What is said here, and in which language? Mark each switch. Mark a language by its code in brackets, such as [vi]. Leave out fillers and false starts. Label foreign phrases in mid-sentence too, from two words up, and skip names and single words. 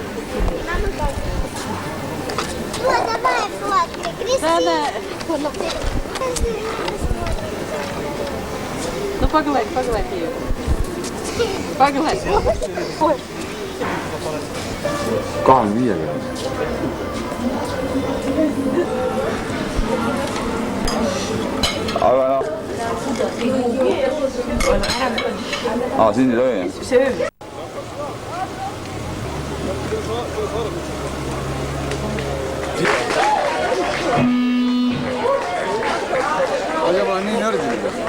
[ru] Давай фотки, красиво. Да. Ну погладь ее. Погладь. Ой. 25. [et] Aga noh, Siin ei tohi. Aga ma olen nii nördinud.